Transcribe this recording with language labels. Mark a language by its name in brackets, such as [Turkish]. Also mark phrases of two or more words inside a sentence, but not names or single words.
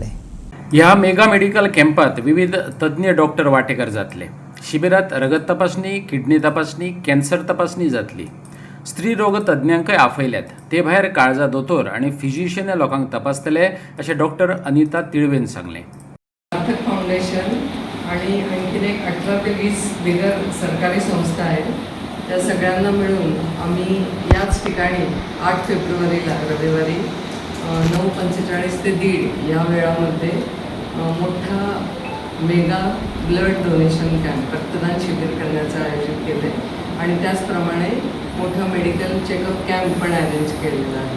[Konkani] ह्या [English] mega medical [Konkani] कॅम्पात विविध तज्ञ डॉक्टर वांटेकार जातले। शिबिरात रगत तपासणी, किडनी तपासणी, कॅन्सर तपासणी जातली। स्त्री रोग तज्ञांकय आपयल्यात। ते भायर काळजा दोतोर आणि फिजिशियन लोकांक तपासतले अशें डॉक्टर अनिता तिळवेन सांगलें। [Marathi] सार्थक फाउंडेशन आणि आणखीन एक 18 ते 20 बिगर सरकारी संस्था आहेत, त्या सगळ्यांना मिळून आम्ही याच ठिकाणी 8 फेब्रुवारीला रविवारी 9:45 ते 1:30 या वेळामध्ये मोठा [English] mega blood donation camp [Marathi] रक्तदान शिबिर करण्याचं आयोजित केलं आहे आणि त्याचप्रमाणे मोठा [English] medical checkup camp [Marathi] पण अरेंज केलेला आहे।